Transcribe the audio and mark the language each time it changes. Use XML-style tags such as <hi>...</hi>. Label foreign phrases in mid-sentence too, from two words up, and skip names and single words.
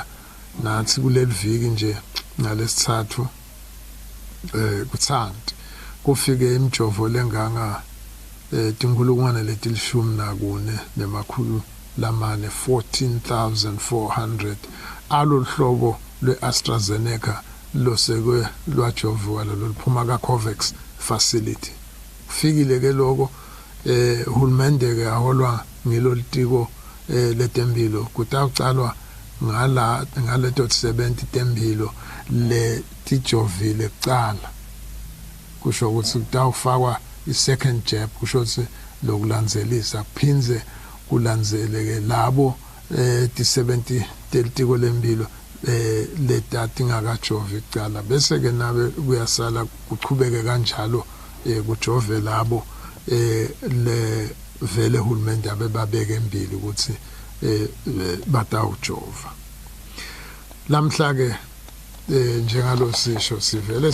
<ss>nathi kuleli viki nje ngalesithathu kuthandi kufike imijovo lenganga tinkulungwane letilishumi nakune nemakhulu lamane 14,400 aloluhlobo lwe-AstraZeneca losekwe lwajoviwa loluphuma ka-COVAX facility fikile ke lokho uhulumende ke aholwa ngilolitiko letempilo kutaqalwa ngaleto 70 tempilo letijovile kuqala kusho ukuthi kutawufakwa i-</ss> <en>second jab</en> <ss>kusho ukuthi lokulandzelisa kuphinze kulandzeleke labo ti-70 telitiko lempilo letati ngakajovi kuqala bese ke nabe kuyasala kuqhubeke kanjalo kujove labo le vele uhulumende abebabeke empili ukuthi batawujova lamhla ke njengalo sisho sivele</ss>